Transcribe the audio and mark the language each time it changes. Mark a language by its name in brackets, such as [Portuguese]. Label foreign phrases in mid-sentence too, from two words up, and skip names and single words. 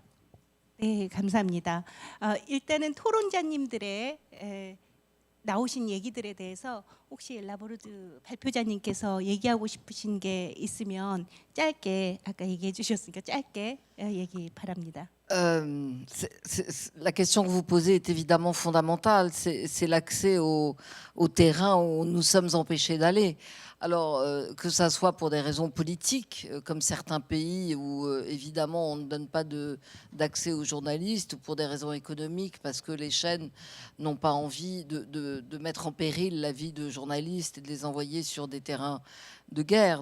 [Korean] 네, 감사합니다. 일단은 토론자님들의 나오신 얘기들에 대해서 혹시 라보르드 발표자님께서 얘기하고 싶으신 게 있으면 짧게, 아까 얘기해 주셨으니까 짧게 얘기 바랍니다. [French] La question que vous posez est évidemment fondamentale. C'est l'accès au terrain où nous sommes empêchés d'aller. Alors, que ça soit pour des raisons politiques, comme certains pays où évidemment on ne donne pas d'accès aux journalistes, ou pour des raisons économiques, parce que les chaînes n'ont pas envie de mettre en péril la vie de journalistes et de les envoyer sur des terrains de guerre.